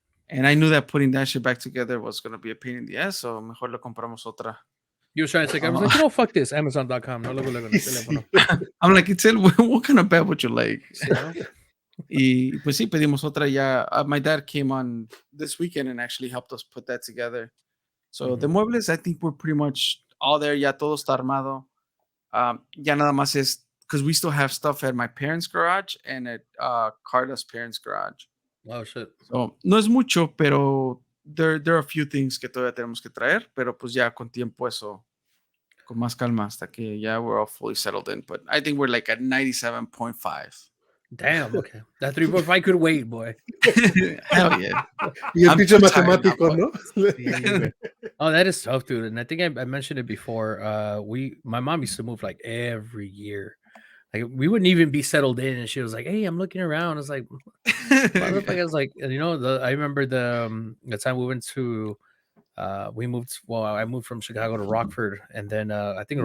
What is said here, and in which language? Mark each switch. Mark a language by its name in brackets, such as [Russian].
[English] And I knew that putting that shit back together was going to be a pain in the ass, so [Spanish] mejor le compramos otra. [English] You were trying to say, I was like, fuck this, Amazon.com. [Spanish] No, luego en el teléfono. [English] I'm like, Itzel, what kind of bed would you like? [Spanish] Y pues sí, pedimos otra ya. [English] My dad came on this weekend and actually helped us put that together. So the muebles, I think we're pretty much all there. [Spanish] Ya todo está armado. Ya nada más es, [English] because we still have stuff at my parents' garage and at Carla's parents' garage. Oh, shit. [Spanish] So, no es mucho, pero [English] there are a few things [Spanish] que todavía tenemos que traer, pero pues ya con tiempo eso, con más calma hasta que ya [English] we're all fully settled in. But I think we're like at 97.5. Damn, okay. That 3.5 could wait, boy. Hell yeah. [Spanish] Y el pinche matemático, ¿no? [English] Oh, that is tough, dude. And I think I mentioned it before. My mom used to move like every year. Like we wouldn't even be settled in, and she was like, "Hey, I'm looking around." I was like, I was like, I remember the time we went to, I moved from Chicago to Rockford, and then I think